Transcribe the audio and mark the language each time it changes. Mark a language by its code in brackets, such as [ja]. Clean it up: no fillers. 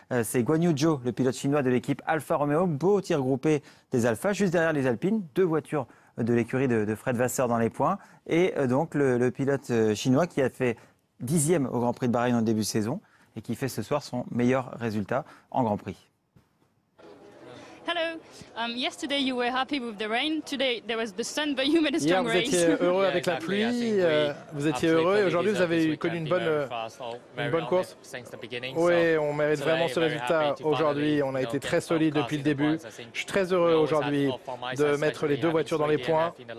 [fr] C'est Guan Yu Zhou, le pilote chinois de l'équipe Alfa Romeo. Beau tir groupé des Alpha, juste derrière les Alpines. 2 voitures de l'écurie de Fred Vasseur dans les points. Et donc le pilote chinois qui a fait 10e au Grand Prix de Bahreïn en début de saison et qui fait ce soir son meilleur résultat en Grand Prix. [en] Hello. Yesterday you were happy with the rain. Today there was the sun, but you made a strong race. [fr] Hier, vous étiez heureux avec la pluie. Vous étiez heureux et aujourd'hui vous avez connu une bonne course. Oui, on mérite vraiment ce résultat aujourd'hui. On a été très solide depuis le début. Je suis très heureux aujourd'hui de mettre les 2 voitures dans les points.